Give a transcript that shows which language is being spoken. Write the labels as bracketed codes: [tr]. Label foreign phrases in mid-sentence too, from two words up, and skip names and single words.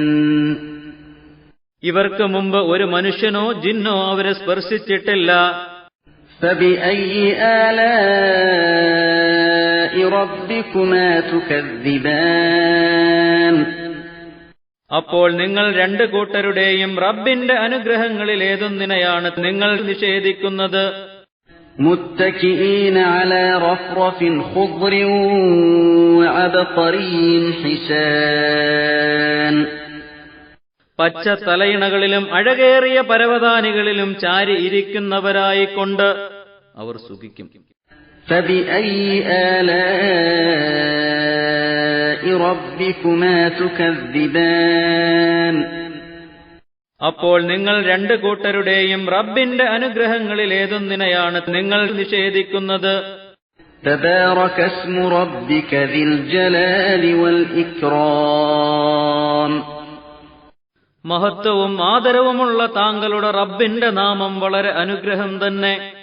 [ml] ഇവർക്ക് മുമ്പ് ഒരു മനുഷ്യനോ ജിന്നോ അവരെ സ്പർശിച്ചിട്ടില്ല. [ar] فبأي آلاء ربكما تكذبان [ml] അപ്പോൾ നിങ്ങൾ രണ്ടു കൂട്ടരുടെയും റബ്ബിന്റെ അനുഗ്രഹങ്ങളിൽ ഏതൊന്നിനെയാണ് നിങ്ങൾ നിഷേധിക്കുന്നത്? [ar] متكئين على رفرف خضر وعبقري حسان [ml] പച്ച തലയിണകളിലും അഴകേറിയ പരവതാനികളിലും ചാരി ഇരിക്കുന്നവരായിക്കൊണ്ട് അവർ സുഖിക്കും. [ar] فبأي آلاء ربكما تكذبان [ml] അപ്പോൾ നിങ്ങൾ രണ്ടു കൂട്ടരുടെയും റബ്ബിന്റെ അനുഗ്രഹങ്ങളിൽ ഏതൊന്നിനെയാണ് നിങ്ങൾ നിഷേധിക്കുന്നത്? [ar] تبارك اسم ربك ذي الجلال والإكرام [ml] മഹത്വവും ആദരവുമുള്ള താങ്കളുടെ റബ്ബിന്റെ നാമം വളരെ അനുഗ്രഹം തന്നെ.